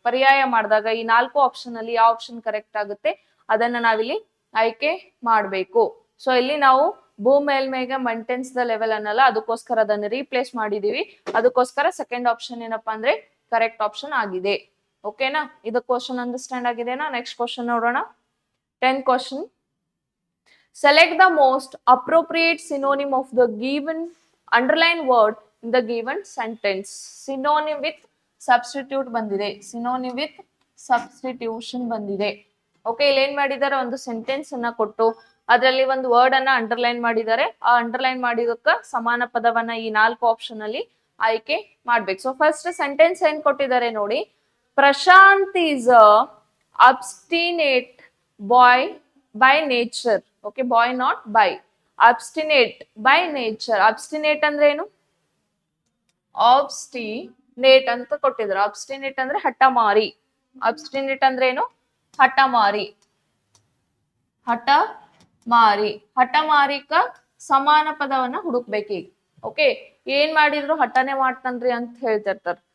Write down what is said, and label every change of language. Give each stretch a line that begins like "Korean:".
Kannada: ಪರ್ಯಾಯ ಮಾಡಿದಾಗ ಈ 4 ಆಪ್ಷನ್ ಅಲ್ಲಿ ಯಾವ ಆಪ್ಷನ್ ಕರೆಕ್ಟ್ ಆಗುತ್ತೆ ಅದನ್ನ ನಾವಿಲ್ಲಿ ಆಯ್ಕೆ ಮಾಡ್ಬೇಕು. ಸೊ ಇಲ್ಲಿ ನಾವು ಭೂ ಮೇಲ್ಮೈಗೆ ಮೇಂಟೈನ್ಸ್ ದ ಲೆವೆಲ್ ಅನ್ನಲ್ಲ, ಅದಕ್ಕೋಸ್ಕರ ಅದನ್ನ ರೀಪ್ಲೇಸ್ ಮಾಡಿದೀವಿ. ಅದಕ್ಕೋಸ್ಕರ ಸೆಕೆಂಡ್ ಆಪ್ಷನ್ ಏನಪ್ಪಾ ಅಂದ್ರೆ ಕರೆಕ್ಟ್ ಆಪ್ಷನ್ ಆಗಿದೆ. ಓಕೆನಾ, ಇದು ಕ್ವಶನ್ ಅಂಡರ್ಸ್ಟ್ಯಾಂಡ್ ಆಗಿದೆನಾ?
English: Next question ನೋಡೋಣ. 10th question. Select the most appropriate synonym of the given underlined word in the given sentence. Synonym with substitute ಬಂದಿದೆ, synonym with substitution ಬಂದಿದೆ.
Kannada: ಓಕೆ, ಇಲ್ಲಿ ಏನ್ ಮಾಡಿದ್ದಾರೆ, ಒಂದು ಸೆಂಟೆನ್ಸ್ ಅನ್ನ ಕೊಟ್ಟು ಅದರಲ್ಲಿ ಒಂದು ವರ್ಡ್ ಅನ್ನ ಅಂಡರ್ಲೈನ್ ಮಾಡಿದ್ದಾರೆ. ಆ ಅಂಡರ್ಲೈನ್ ಮಾಡಿದಕ್ಕ ಸಮಾನ ಪದವನ್ನ ಈ 4 ಆಪ್ಷನ್ ಅಲ್ಲಿ ಆಯ್ಕೆ ಮಾಡ್ಬೇಕು.
English: so first sentence
Kannada: ಏನ್ ಕೊಟ್ಟಿದ್ದಾರೆ ನೋಡಿ,
English: Prashant is a obstinate boy by nature. Okay, boy not by, obstinate by nature.
Kannada: obstinate ಅಂದ್ರೆ ಏನು, obstinate ಅಂತ ಕೊಟ್ಟಿದ್ರು. obstinate ಅಂದ್ರೆ ಹಠಮಾರಿ, obstinate ಅಂದ್ರೆ ಏನು, ಹಠಮಾರಿ, ಹಠಮಾರಿ. ಹಠಮಾರಿಕ ಸಮಾನ ಪದವನ್ನ ಹುಡುಕ್ಬೇಕೀಗ. ಓಕೆ, ಏನ್ ಮಾಡಿದ್ರು ಹಠನೆ ಮಾಡ್ತಾನ್ರಿ ಅಂತ ಹೇಳ್ತಿರ್ತಾರ.